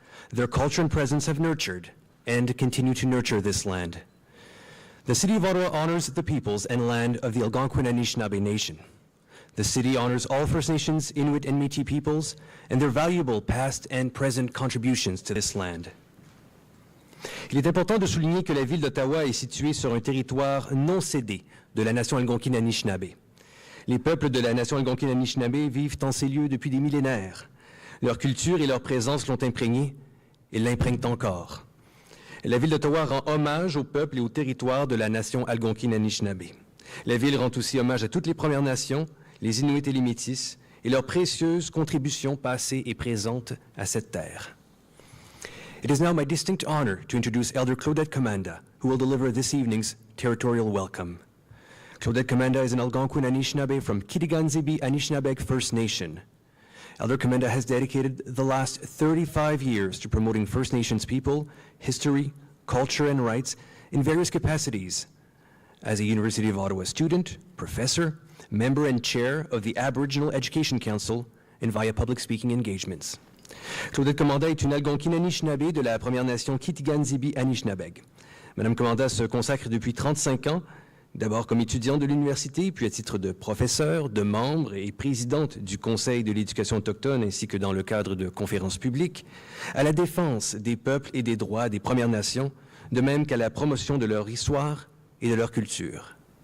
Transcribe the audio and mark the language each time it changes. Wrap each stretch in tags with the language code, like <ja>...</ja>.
<en>Their culture and presence have nurtured and continue to nurture this land. The City of Ottawa honors the peoples and land of the Algonquin Anishinaabe Nation. The city honors all First Nations, Inuit, and Métis peoples and their valuable past and present contributions to this land.</en> <fr>Il est important de souligner que la ville d'Ottawa est située sur un territoire non cédé de la nation algonquine Anishinaabe. Les peuples de la nation algonquine Anishinaabe vivent en ces lieux depuis des millénaires. Leur culture et leur présence l'ont imprégné et l'imprègnent encore. La ville d'Ottawa rend hommage au peuple et au territoire de la nation algonquine Anishinaabe. La ville rend aussi hommage à toutes les Premières Nations, les Inuits et les Métis, et leurs précieuses contributions passées et présentes à cette terre.</fr> <en>It is now my distinct honor to introduce Elder Claudette Commanda, who will deliver this evening's territorial welcome. Claudette Commanda is an Algonquin Anishinaabe from Kitigan-Zibi Anishinaabeg First Nation. Elder Commanda has dedicated the last 35 years to promoting First Nations people, history, culture, and rights in various capacities. As a University of Ottawa student, professor, member and chair of the Aboriginal Education Council, and via public speaking engagements.</en> <fr>Claudette Commanda est une Algonquine Anishinaabe de la Première Nation Kitigan-Zibi Anishinaabeg. Madame Commanda se consacre depuis 35 ans, d'abord comme étudiante de l'université, puis à titre de professeure, de membre et présidente du Conseil de l'éducation autochtone, ainsi que dans le cadre de conférences publiques, à la défense des peuples et des droits des Premières Nations, de même qu'à la promotion de leur histoire et de leur culture.</fr>